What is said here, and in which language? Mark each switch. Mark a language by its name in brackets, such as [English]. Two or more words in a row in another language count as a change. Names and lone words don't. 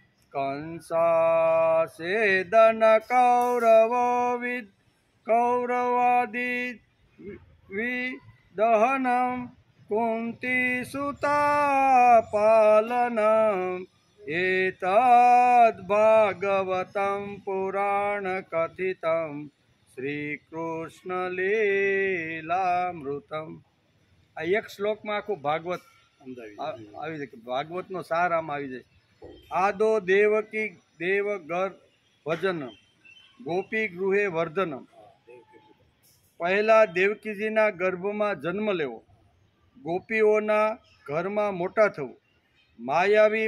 [Sanskrit] कंसासेदन कौरवादि विदहनं कुन्तीसुतापालनम् एतद् भागवतं पुराणकथितं श्रीकृष्णलीलामृतम्। [Gujarati] આ એક શ્લોકમાં આખું ભાગવત આવી જાય, ભાગવતનો સાર આમાં આવી જાય। [Sanskrit] आदो देवकी देव गर्भ भजनम गोपी गृहे वर्धनम। [Gujarati] પહેલા દેવકીજીના ગર્ભમાં જન્મ લેવો, ગોપીઓના ઘરમાં મોટા થવું, માયાવી